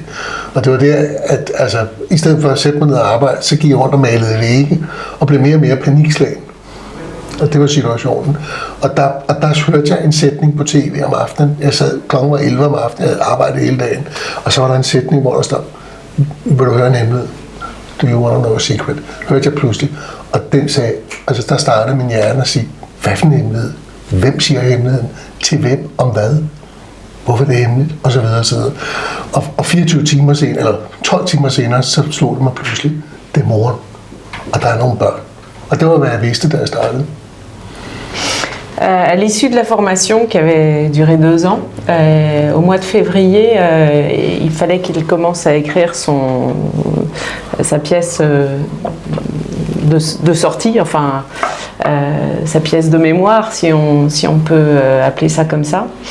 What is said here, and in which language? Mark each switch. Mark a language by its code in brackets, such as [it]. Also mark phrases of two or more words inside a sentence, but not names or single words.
[da] Og det var der, at altså, i stedet for at sætte mig ned og arbejde, så gik jeg rundt og malede vægge, og blev mere og mere panikslagen. Og det var situationen. Og der hørte jeg en sætning på tv om aftenen. Jeg sad klokken var 11 om aftenen, jeg havde arbejdet hele dagen, og så var der en sætning, hvor der stod, vil du høre en hemmelighed? [en] Do you want to know a secret? [da] Hørte jeg pludselig. Og den sagde, altså der startede min hjerne at sige, hvad for en hemmelighed? Hvem siger hemmeligheden? Til hvem? Om hvad? Hvorfor er det hemmeligt? Og så videre og så videre. Og 24 timer senere, eller 12 timer senere, så slog det mig pludselig, det er moren. Og der er nogle børn. Og det var, hvad jeg vidste, da jeg startede. [fr] À l'issue de la formation qui avait duré 2 ans, au mois de février, il fallait qu'il commence à écrire sa pièce de sortie, enfin sa pièce de mémoire, si on peut appeler ça comme ça.